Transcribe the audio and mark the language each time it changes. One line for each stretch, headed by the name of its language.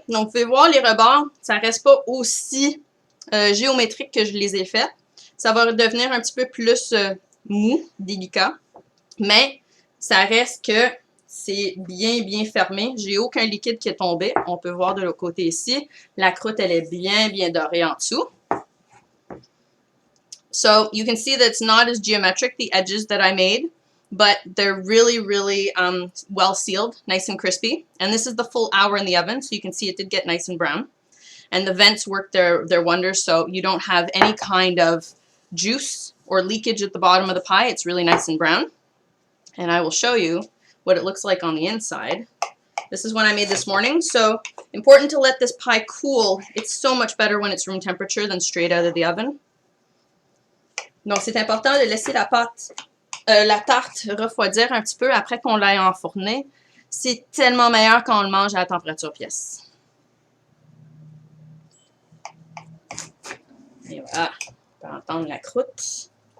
French: Donc, vous pouvez voir les rebords, ça reste pas aussi géométrique que je les ai faites. Ça va devenir un petit peu plus mou, délicat. Mais ça reste que c'est bien fermé. J'ai aucun liquide qui est tombé. On peut voir de l'autre côté ici. La croûte, elle est bien dorée en dessous.
English: So you can see that it's not as geometric, the edges that I made, but they're really well sealed, nice and crispy. And this is the full hour in the oven, so you can see it did get nice and brown. And the vents work their wonders, so you don't have any kind of juice or leakage at the bottom of the pie. It's really nice and brown. And I will show you what it looks like on the inside. This is one I made this morning, so important to let this pie cool. It's so much better when it's room temperature than straight out of the oven.
French: Donc, c'est important de laisser la tarte refroidir un petit peu après qu'on l'ait enfournée. C'est tellement meilleur quand on le mange à la température pièce. Et voilà, on peut entendre la croûte.